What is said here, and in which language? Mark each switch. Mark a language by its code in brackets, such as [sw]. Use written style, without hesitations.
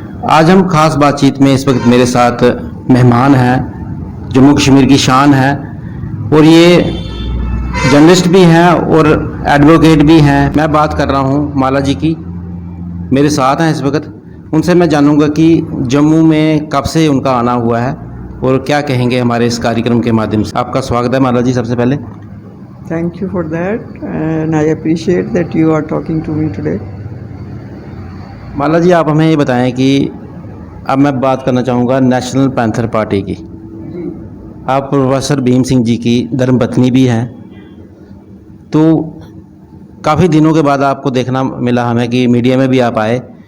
[hi] आज हम खास बातचीत में इस वक्त मेरे साथ मेहमान हैं, जम्मू कश्मीर की शान है और ये जर्नलिस्ट भी हैं और एडवोकेट भी हैं। मैं बात कर रहा हूं माला जी की, मेरे साथ हैं इस वक्त। उनसे मैं जानूंगा कि जम्मू में कब से उनका आना हुआ है और क्या कहेंगे हमारे इस कार्यक्रम के माध्यम से। आपका स्वागत है माला जी। सबसे पहले [en] Thank you for that, and I appreciate that you are talking to me today. [hi] माला जी, आप हमें ये बताएं कि अब मैं बात करना चाहूँगा नेशनल पैंथर पार्टी की। आप प्रोफेसर भीम सिंह जी की धर्मपत्नी भी हैं, तो काफ़ी दिनों के बाद आपको देखना मिला हमें कि मीडिया में भी आप आए।